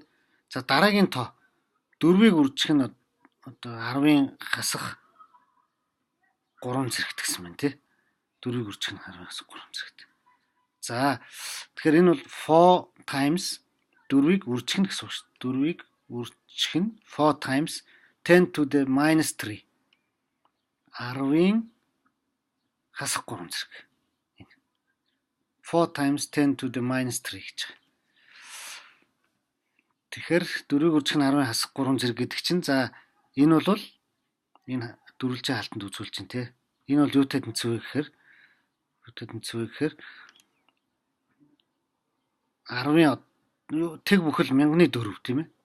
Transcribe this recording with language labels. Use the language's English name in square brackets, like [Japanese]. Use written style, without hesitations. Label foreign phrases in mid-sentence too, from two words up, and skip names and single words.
[Mongolian] За дараагийн тоо 4-ийг үржих нь одоо 10-ын хасах 3 зэрэгт гэсэн байна тий. 4-ийг үржих нь 10-ын хасах 3 зэрэгт. За тэгэхээр энэ бол 4 times 4-ийг үржих нь гэсэн үг шүү дээ. 4-ийг үржих нь [English] 4 times 10 to the -3. [Mongolian] 10-ын хасах 3 зэрэг. [English] 4 times 10 to the -3 [Mongolian] гэж байна. Тэгэхээр 4-ийг үржих нь 10-ын хасах 3 зэрэг гэдэг чинь за энэ бол энэ дөрвөлжин хаалтанд үзүүлж чинь те. Энэ бол юутай тэнцвэ гэхээр 10-ын тэг бүхэл 1000-4 тийм ээ.